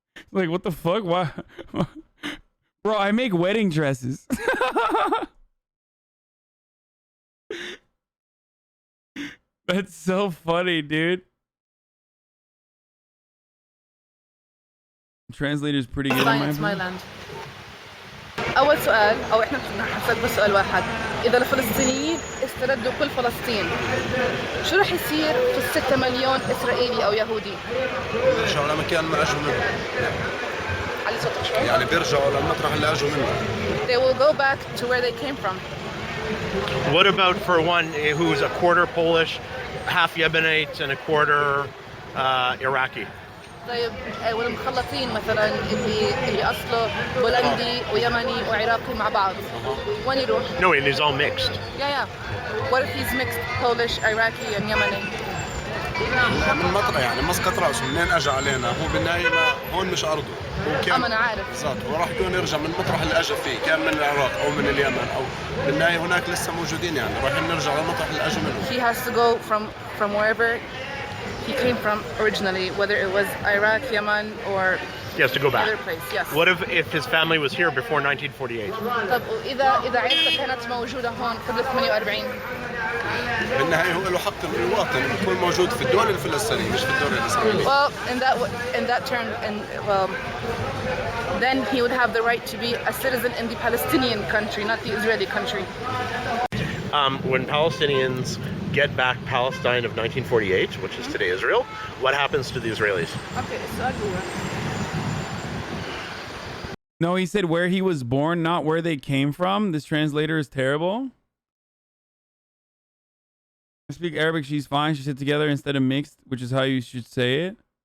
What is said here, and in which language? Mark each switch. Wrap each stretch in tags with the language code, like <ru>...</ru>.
<en>Like, what the fuck? Why? Bro, I make wedding dresses. That's so funny, dude. Translator's pretty good. Palestine, it's my land.</en> <ar>أول سؤال أو إحنا حنسأل بس سؤال واحد. إذا الفلسطينيين استردوا كل فلسطين، شو رح يصير في ال6 مليون إسرائيلي أو يهودي؟ بيرجعوا لمكان ما أجوا منه. علي صوتك شوي. يعني بيرجعوا للمطرح اللي أجوا منه.</ar> <en>They will go back to where they came from. What about for one who's a quarter Polish, half Yemenite, and a quarter Iraqi?</en> <ar>طيب والمخلطين مثلا اللي أصله بولندي ويمني وعراقي مع بعض، وين يروح؟</ar> <en>No, and he's all mixed. Yeah. What if he's mixed Polish, Iraqi, and Yemeni?</en> <ar>من مطرح يعني مسقط راسه منين اجى علينا هو بالنهايه هون مش ارضه هو كان أنا عارف بالضبط هو راح يكون يرجع من المطرح اللي اجى فيه كان من العراق او من اليمن او بالنهايه هناك لسه موجودين يعني رايحين نرجع للمطرح اللي اجوا منه.</ar> <en>He has to go from wherever he came from originally, whether it was Iraq, Yemen, or He has to go back. other place. Yes. What if his family was here before 1948?</en> <ar>طب إذا عيلته كانت موجودة هون قبل 48. بالنهايه هو له حق المواطن يكون موجود في الدولة الفلسطينية مش في الدولة الإسرائيلية.</ar> <en>Well, in that term, then he would have the right to be a citizen in the Palestinian country, not the Israeli country. When Palestinians get back Palestine of 1948, which is today Israel, what happens to the Israelis?</en> <ar>Okay, السؤال هو.</ar> <en>No, he said where he was born, not where they came from. This translator is terrible. I speak Arabic, she's fine. She said together instead of mixed, which is how you should say it.</en>